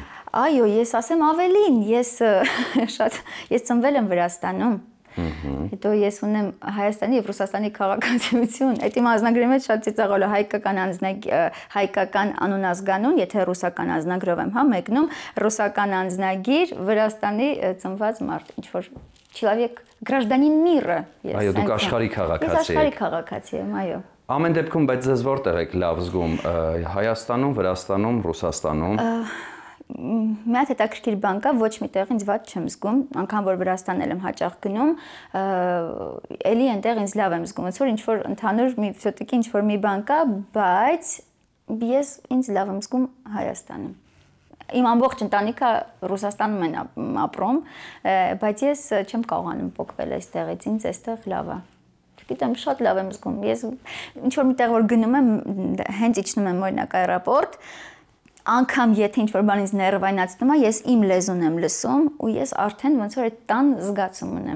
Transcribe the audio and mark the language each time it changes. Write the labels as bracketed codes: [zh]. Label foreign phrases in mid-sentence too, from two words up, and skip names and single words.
[hy] Այո, ես ասեմ ավելին, ես ծնվել եմ Վրաստանում։ Հետո ես ունեմ Հայաստանի եւ Ռուսաստանի քաղաքացիություն, այդ իմ ազնագրի մեջ շատ ծիծաղալ է հայկական անունազգանուն, եթե ռուսական ազնագրով եմ, հա, մեկնում ռուսական անձնագիր Վրաստանի ծնված մարդ, ինչ որ [ru] Человек, гражданин мира. [hy] Այո, դուք աշխարհի քաղաքացի եք։ Ես աշխարհի քաղաքացի եմ, այո։ Ամեն դեպքում, բայց ձեզ որտեղ եք լավ զգում, Հայաստանում, Վրաստանում, Ռուսաստանում։ Մի հատ հետաքրքիր բան կա, ոչ միտեղ ինձ վատ չեմ զգում, անգամ որ Վրաստան եմ հաճախ գնում, էլի այնտեղ ինձ լավ եմ զգում, ոնց որ ինչ որ ընդհանուր все-таки ինչ որ մի բան կա, բայց ես ինձ լավ եմ զգում Հայաստանում։ Իմ ամբողջ ընտանիքը Ռուսաստանում են ապրում, բայց ես չեմ կարողանում փոխվել այստեղից, ինձ այստեղ լավ է։ Գիտեմ, շատ լավ եմ զգում։ Ես ինչ որ միտեղ որ գնում եմ, հենց իջնում եմ օրինակ аэропорт, անգամ եթե ինչ որ բան ինձ ներվայնացնում է, ես իմ լեզուն եմ լսում ու ես արդեն ոնց որ այդ տան զգացում ունեմ։